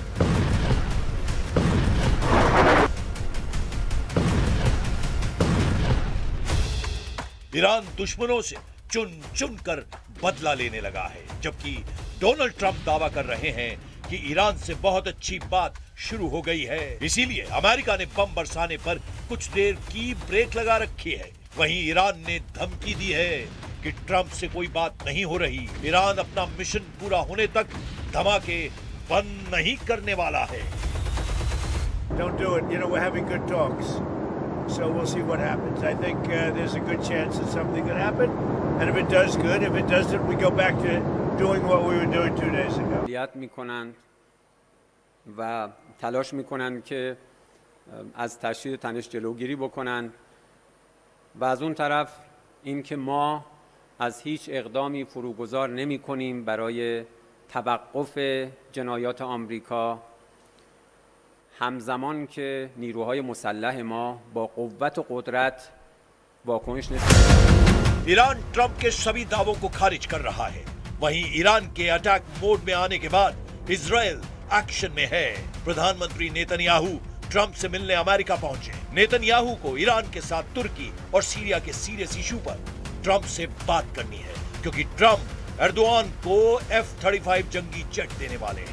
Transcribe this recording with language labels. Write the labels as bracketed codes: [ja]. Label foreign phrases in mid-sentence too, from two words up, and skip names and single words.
[hi] ईरान दुश्मनों से चुन चुन कर बदला लेने लगा है, जबकि डोनाल्ड ट्रंप दावा कर रहे हैं कि ईरान से बहुत अच्छी बात शुरू हो गई है। इसीलिए अमेरिका ने बम बरसाने पर कुछ देर की ब्रेक लगा रखी है। वहीं ईरान ने धमकी दी है कि ट्रंप से कोई बात नहीं हो रही। ईरान अपना मिशन पूरा होने तक धमाके बंद नहीं करने वाला है। [en] Don't do it. You know, we're having good talks. So we'll see what happens. I think there's a good chance that something could happen. And if it does, good. If it doesn't, we go back to doing what we were doing 2 days ago. [fa] عملیات میکنند و تلاش میکنند که از تشدید تنش جلوگیری بکنند و از اون طرف اینکه ما از هیچ اقدامی فروگذار نمی‌کنیم برای توقف جنایات آمریکا، همزمان که نیروهای مسلح ما با قوت و قدرت واکنش نشون. [hi] ईरान ट्रंप के सभी दावों को खारिज कर रहा है। वहीं ईरान के [en] attack mode [hi] में आने के बाद इजराइल एक्शन में है। प्रधानमंत्री नेतन्याहू ट्रंप से मिलने अमेरिका पहुंचे। नेतन्याहू को ईरान के साथ तुर्की और सीरिया के [en] serious issue [hi] पर ट्रंप से बात करनी है, क्योंकि ट्रंप एर्दोआन को F-35 जंगी जेट देने वाले हैं।